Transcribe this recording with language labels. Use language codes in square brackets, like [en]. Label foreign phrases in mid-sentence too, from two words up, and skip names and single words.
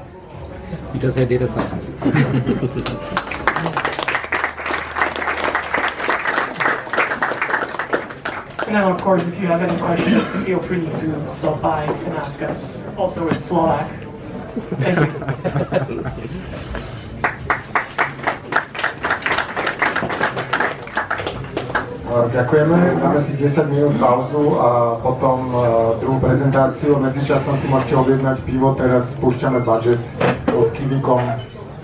[en] You just said data science. And then, of course, if you have any questions, feel free to stop by and ask us. Also in Slovak. Thank you. [sk] Ďakujeme, dáme si 10 minút pauzu a potom druhú prezentáciu. Medzičasom si môžete objednať pivo, teraz spúšťame budget od Kiwi.com.